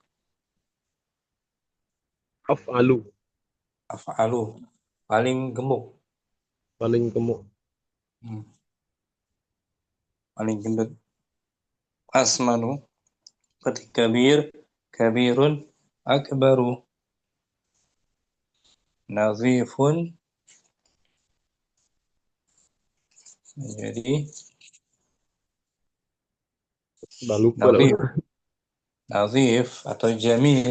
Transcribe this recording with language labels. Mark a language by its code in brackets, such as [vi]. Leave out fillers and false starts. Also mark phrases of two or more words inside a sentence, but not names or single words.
[id] Af'alu, Af'alu. Paling gemuk. paling gemuk. Paling gendut. Asmanu. Berarti kabirun, akbaru. Nazifun. Jadi Lupa. nazif. Nazif atau jamil.